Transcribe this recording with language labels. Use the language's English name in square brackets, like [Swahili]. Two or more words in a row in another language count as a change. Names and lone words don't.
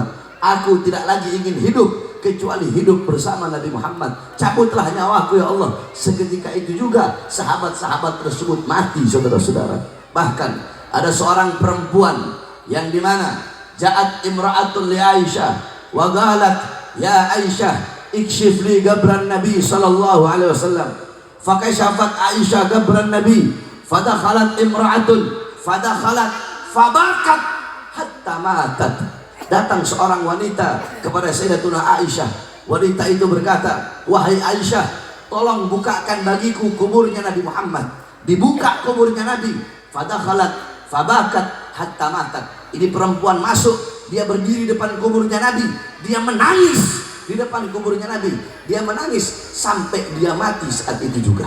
[Indonesian] Aku tidak lagi ingin hidup kecuali hidup bersama Nabi Muhammad. Cabutlah nyawaku ya Allah. Seketika itu juga sahabat-sahabat tersebut mati. Saudara-saudara, bahkan ada seorang perempuan yang dimana [Arabic] جاءت امرأة لعائشة وقالت يا عائشة اكشفي لي قبر النبي صلى الله عليه وسلم. فكشفت عائشة قبر النبي، فدخلت امرأة فدخلت فبكت حتى ماتت. [Indonesian] Datang seorang wanita kepada Sayyidatuna Aisyah. Wanita itu berkata, wahai Aisyah, tolong bukakan bagiku kuburnya Nabi Muhammad. Dibuka kuburnya Nabi, [Arabic] فدخلت فبكت حتى ماتت. [Indonesian] Ini perempuan masuk, dia berdiri depan kuburnya Nabi, dia menangis di depan kuburnya Nabi, dia menangis sampai dia mati saat itu juga.